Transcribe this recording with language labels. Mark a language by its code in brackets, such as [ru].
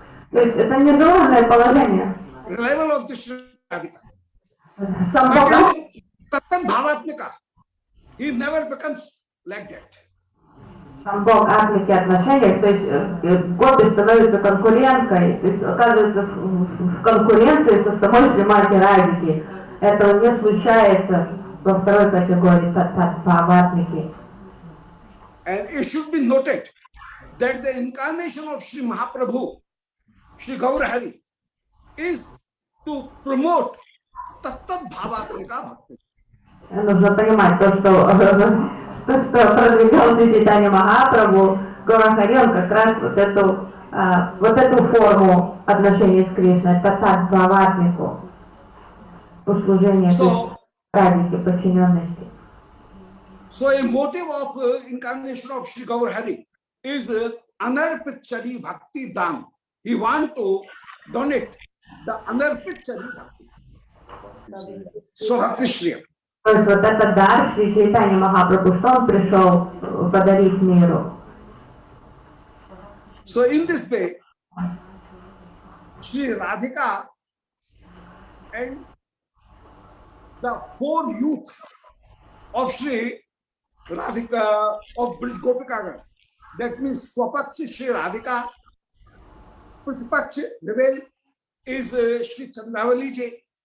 [ru] То есть это нежеланное положение. [en] Rival of the Shri Radhika. [ru] Самбхогатмика. [en] Tattat Bhavatmika, he never becomes like that. [ru] Самбхогатмики отношения, то есть Гопи становится конкуренткой, то есть оказывается в конкуренции со самой Шримати Радхики. Этого не случается во второй категории Татат-бхаватмики. [en] And it should be noted that the incarnation of Sri Mahaprabhu, Sri Gaura Hari, is to promote Tattat Bhavatmika Bhakti. [ru] Нужно понимать то, что продвигал Чайтанья Махапрабху, Гаура Хари, он как раз вот эту форму отношений с Кришной, Татат-бхаватмику, послужение Радхике, подчиненности. [en] So a motive of incarnation of Sri Gaur Hari is Anarpit Chari Bhakti Dan. He want to donate the Anarpit Chari Bhakti. So Bhakti Shriya. [ru] То есть вот этот дар Шри Чайтанья Махапрабху, что он пришел подарить миру. [en] So in this way, Shri Radhika and the four youth of Shri Radhika of Brij Gopikagan, that means Swapakshi Shri Radhika, Pratipakshi rebel is Shri Chandravali ji,